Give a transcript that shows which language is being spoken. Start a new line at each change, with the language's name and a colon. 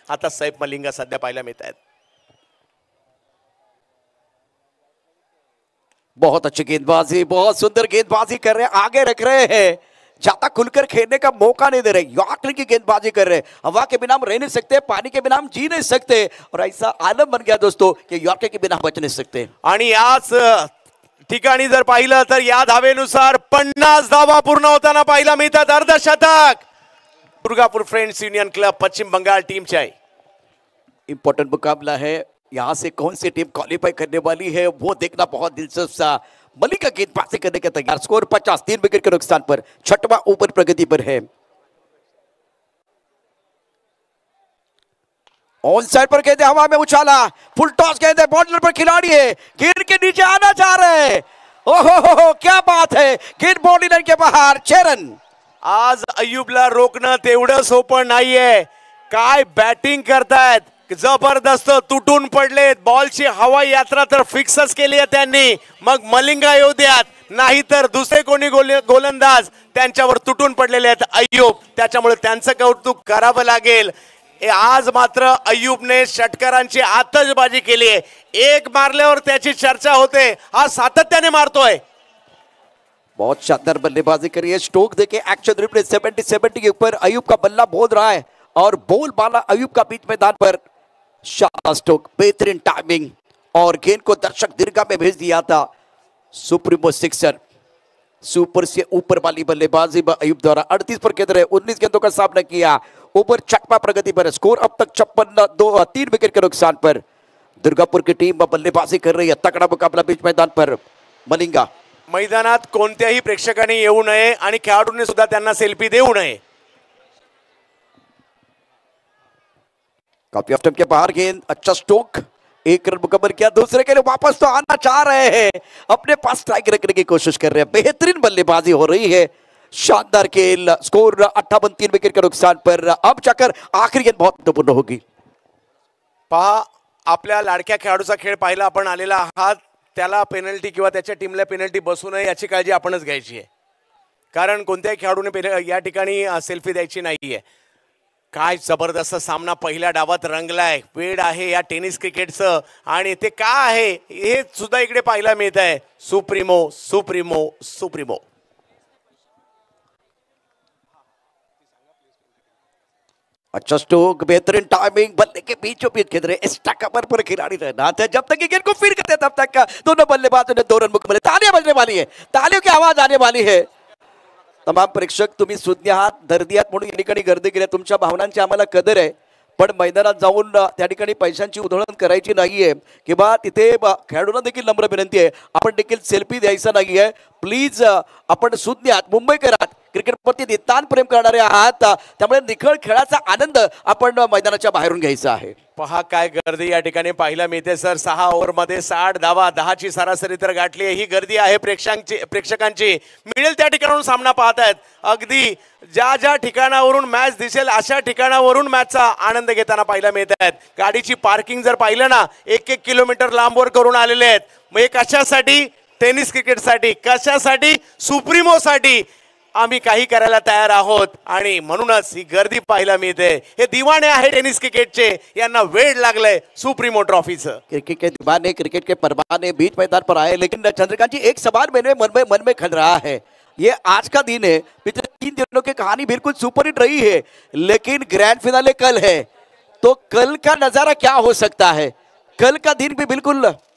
Marathi: आता सैफ मलिंगा सध्या पाहायला मिळत आहेत.
Hindi: बहुत अच्छी गेंदबाजी, बहुत सुंदर गेंदबाजी कर रहे हैं. आगे रख रहे हैं, ज्यादा खुलकर खेलने का मौका नहीं दे रहे. यॉर्कर की गेंदबाजी कर रहे हैं. हवा के बिना हम रह नहीं सकते, पानी के बिना हम जी नहीं सकते और ऐसा आलम बन गया दोस्तों कि यॉर्कर के बिना बच नहीं सकते.
Marathi: आणि याच ठिकाणी जर पाहिलं तर या धावेनुसार 50 धावा पूर्ण होताना पाहायला मिळतात. अर्धशतक दुर्गापूर फ्रेंड्स युनियन क्लब पश्चिम बंगाल टीमचे आहे.
Hindi: इंपॉर्टेंट मुकाबला है यहाँ से कौन सी टीम क्वालिफाई करने वाली है वो देखना बहुत दिलचस्प सा। मलिंगा गेंदबाजी करने के तैयार, स्कोर 50, 3 विकेट के नुकसान पर, छठवां ओवर प्रगति पर है। ऑन साइड पर गेंद हवा में उछाला, फुल टॉस गेंद है, बॉर्डर पर खिलाड़ी है, गेंद के नीचे आना चाह रहे हैं। ओहो क्या बात है, गेंद बॉडी लाइन के बाहर, 6 रन।
Marathi: आज अय्यूबला रोखणं तेवढं सोपं नाहीये, काय बॅटिंग करतायत, जबरदस्त तुटून पडलेत, बॉलची हवाई यात्रा तर फिक्सच केली आहे त्यांनी, मग मलिंगा येऊ द्यात नाहीतर दुसरे कोणी गोलंदाज त्यांच्यावर तुटून पडलेले आहेत अय्यूब, त्याच्यामुळे त्यांचं कौतुक करावं लागेल। आज मात्र अय्यूबने षटकारांची आतषबाजी केली आहे, एक मारल्यावर त्याची चर्चा होते, हा सातत्याने मारतोय।
Hindi: बहुत शानदार बल्लेबाजी करी है स्टोक, देखे एक्शन रिप्ले 70 के ऊपर अय्यूब का बल्ला बोल रहा है और बोल बाला अय्यूब का बीच मैदान पर, शानदार स्टोक, बेहतरीन टाइमिंग और गेंद को दर्शक दीर्घा में भेज दिया था। सुप्रीमो सिक्सर, सुपर से ऊपर वाली बल्लेबाजी अय्यूब द्वारा 38 पर केंद्र है, 19 गेंदों का सामना किया, ऊपर छठवां प्रगति पर, स्कोर अब तक 56, 3 विकेट के नुकसान पर। दुर्गापुर की टीम बल्लेबाजी कर रही है, तगड़ा मुकाबला बीच मैदान पर। मलिंगा
Marathi: मैदानात कोणत्याही प्रेक्षकांनी येऊ नये आणि खेळाडूंनी सुद्धा त्यांना सेल्फी देऊ नये।
Hindi: काफी ऑफ स्टंप के बाहर गेंद, अच्छा स्टोक, 1 रन मुकम्मल किया, दूसरे के लिए वापस तो आना चाह रहे हैं, अपने पास स्ट्राइक रखने की कोशिश कर रहे हैं, बेहतरीन बल्लेबाजी हो रही है, शानदार खेल, स्कोर 58, 3 विकेट के नुकसान पर। अब जाकर आखिरी गेंद बहुत महत्वपूर्ण होगी।
Marathi: पहा, आपल्या लाडक्या खेळाडूचा खेळ पाहिला आपण आलेला आहात, त्याला पेनल्टी किंवा त्याच्या टीमला पेनल्टी बसू नये याची काळजी आपणच घ्यायची आहे, कारण कोणत्याही खेळाडूने या ठिकाणी सेल्फी द्यायची नाहीये। काय जबरदस्त सामना पहिल्या डावात रंगलाय, वेळ आहे या टेनिस क्रिकेटचं आणि ते काय आहे हे सुद्धा इकडे पाहायला मिळत आहे। सुप्रीमो सुप्रीमो सुप्रीमो, अच्छा स्टोक, बेहतरीन टाइमिंग, बल्ले के बीचों बीच खेल रहे, एक्स्ट्रा कवर पर खिलाड़ी रहना था, जब तक गेंद को फिर करते तब तक का दोनों बल्लेबाजों ने 2 रन मुकम्मल, तालियां बजने वाली है, तालियों की आवाज आने वाली है। तमाम प्रेक्षक तुम्ही सुज्ञ आहात, दर्दी आहात म्हणून या ठिकाणी गर्दी केली, तुमच्या भावनांची आम्हाला कदर आहे, पण मैदानात जाऊन त्या ठिकाणी पैशांची उधळण करायची नाहीये किंवा तिथे खेळाडूंना देखील नम्र विनंती आहे, आपण देखील सेल्फी द्यायचा नाहीये प्लीज। आपण सुज्ञ आहात, मुंबईकर आहात, क्रिकेटवरती नितांत प्रेम करणारे आहात, त्यामुळे निखळ खेळाचा आनंद आपण मैदानाच्या बाहेरून घ्यायचा आहे। पहा काय गर्दी या ठिकाणी पाहायला मिळते सर, 6 ओव्हरमध्ये 60 धावा, 10ची सरासरी तर गाठली आहे, ही गर्दी आहे प्रेक्षकांची, मिळेल त्या ठिकाणावरून सामना पाहतायत, अगदी ज्या ज्या ठिकाणावरून मॅच दिसेल अशा ठिकाणावरून मॅचचा आनंद घेताना पाहायला मिळत आहेत। गाडीची पार्किंग जर पाहिलं ना 1-1 किलोमीटर लांबवर करून आलेले आहेत, मग हे कशासाठी, टेनिस क्रिकेटसाठी, कशासाठी, सुप्रीमोसाठी आम्ही काही करायला तयार आहोत आणि म्हणूनच ही गर्दी पाहायला मिळते। हे दिवाणे आहे टेनिस क्रिकेटचे, यांना वेळ लागलाय सुप्रीमो ट्रॉफीचं।
Hindi: क्रिकेट के दीवाने, क्रिकेट के परवाने बीच मैदान पर आए, लेकिन चंद्रकांत जी एक सवाल मेरे मन में खल रहा है, ये आज का दिन है, पिछले 3 दिनों की कहानी बिल्कुल सुपरहिट रही है, लेकिन ग्रैंड फिनाले कल है, तो कल का नजारा क्या हो सकता है, कल का दिन भी बिल्कुल